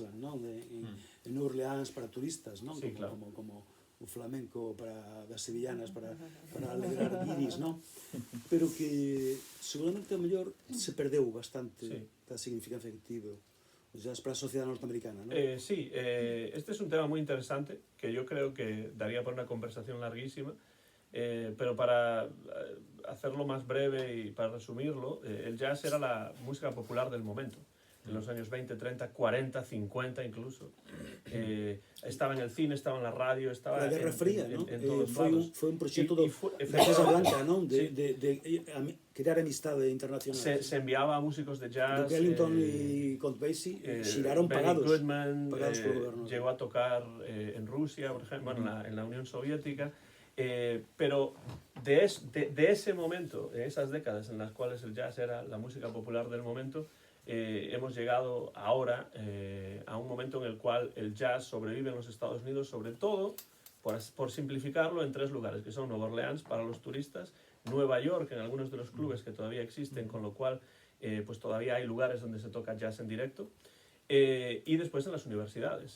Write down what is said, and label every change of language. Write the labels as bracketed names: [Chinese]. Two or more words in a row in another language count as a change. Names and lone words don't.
[Galician] En New Orleans para turistas, non? Sí, como o flamenco das sevillanas para alegrar guiris, non? Pero que seguramente a mellor se perdeu bastante da significancia que tivo o jazz para a sociedade norteamericana, non? [Spanish] Sí, este es un tema muy interesante que yo creo que daría para una conversación larguísima, pero para hacerlo más breve y para resumirlo, el jazz era la música popular del momento. En los años 20, 30, 40, 50 incluso. Estaba en el cine, estaba en la radio, estaba la Guerra Fría, ¿no? en todos lados. [Galician] Foi un proxecto da Casa Blanca, non? De crear amistade internacional. [Spanish] Se enviaba a músicos de jazz. Duke Ellington y Count Basie xiraron Benny [Galician] pagados. [Spanish] Goodman [Galician] Pagados polo goberno. [Spanish] llegó a tocar en Rusia, por ejemplo, bueno, en la Unión Soviética. Pero de ese momento, en esas décadas en las cuales el jazz era la música popular del momento, hemos llegado ahora a un momento en el cual el jazz sobrevive en los Estados Unidos, sobre todo, por simplificarlo, en 3 lugares, que son Nueva Orleans para los turistas, Nueva York en algunos de los clubes que todavía existen, con lo cual pues todavía hay lugares donde se toca jazz en directo, y después en las universidades.